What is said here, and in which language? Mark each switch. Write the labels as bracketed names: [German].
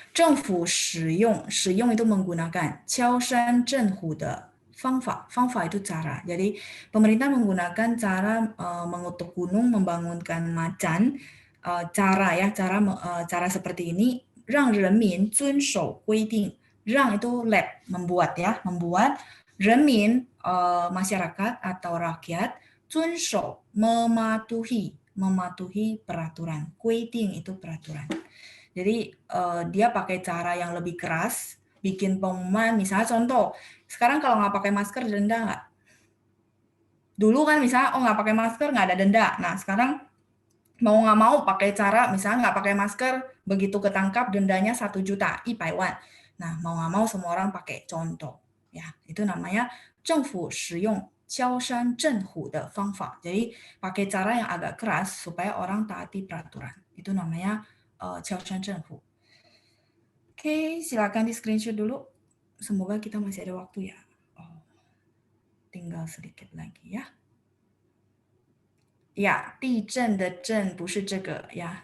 [Chinese] 政府使用 [Indonesian] itu menggunakan [Chinese] 敲山震虎的方法 [Indonesian] itu cara. Jadi pemerintah menggunakan cara mengutuk gunung, membangunkan macan, cara seperti ini [Chinese] 让人民遵守规定. [Indonesian] 让 itu let, membuat ya, membuat 人民 masyarakat atau rakyat 遵守 mematuhi peraturan. 规定 itu peraturan. Jadi dia pakai cara yang lebih keras, bikin pengumuman, misalnya contoh, sekarang kalau nggak pakai masker denda nggak? Dulu kan misalnya, nggak pakai masker nggak ada denda. Nah sekarang mau nggak mau pakai cara, misalnya nggak pakai masker, begitu ketangkap dendanya 1 juta, 100万. Nah mau nggak mau semua orang pakai, contoh. Ya, itu namanya [Chinese] 政府使用敲山震虎的方法. [Indonesian] Jadi pakai cara yang agak keras supaya orang taati peraturan. Itu namanya 敲山震虎. Oke, silakan di screenshot dulu. Semoga kita masih ada waktu ya. Tinggal sedikit lagi ya. [Chinese] Ya, 地震的震不是这个ya.